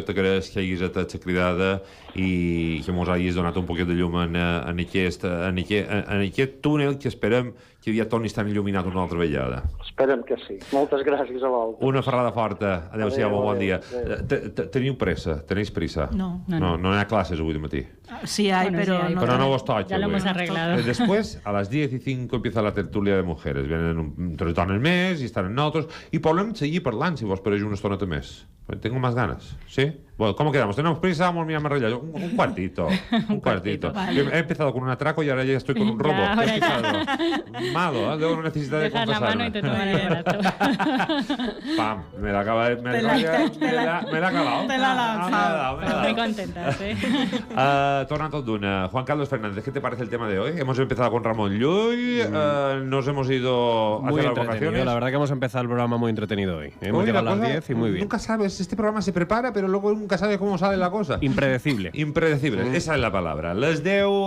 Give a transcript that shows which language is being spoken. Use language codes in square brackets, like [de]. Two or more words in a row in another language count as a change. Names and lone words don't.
[ca] T'agraeix que hagis atat la cridada i que mos hagis donat un poquet de llum en aquest túnel que esperem que ja torni a estar il·luminat una altra vegada. Esperem que sí. Moltes gràcies a vosaltres. Una ferrada forta. Adéu-siau, bon dia. Teniu pressa? [es] Tenéis prisa? [ca] No. No hi ha classes avui de matí. [es] Sí hay, Bueno, pero sí hay, no. Pero no vos toca. Ya lo hemos arreglado. Después, a las 10:05 empieza la tertulia de mujeres. [ca] Vienen 3 dones més i estan nosaltres i podem seguir parlant, si vos pareix una estoneta més. [es] Tengo más ganas, ¿sí? Bueno, ¿cómo quedamos? ¿Tenemos prisa? Vamos a arreglar. Un cuartito. Un cuartito. Vale. He empezado con un atraco y ahora ya estoy con un robo. Ya, ahora ya. Malo, ¿eh? Debo necesitar de Dejas la mano y te toman el brazo. Pam, me la acaba de... Me la ha acabado. Te la ha lanzado. Muy contentas, ¿eh? [ca] Torna tot d'una. Juan Carlos Fernández, [es] ¿qué te parece el tema de hoy? Hemos empezado con Ramón Llull, nos hemos ido a Muy hacer las entretenido, vocaciones. la verdad que hemos empezado el programa muy entretenido hoy. Hemos Hoy llegado la a las cosa, 10 y muy bien. Nunca sabes, este programa se prepara, pero luego nunca sabes cómo sale la cosa. Impredecible. Impredecible, esa es la palabra. [ca] Les 10...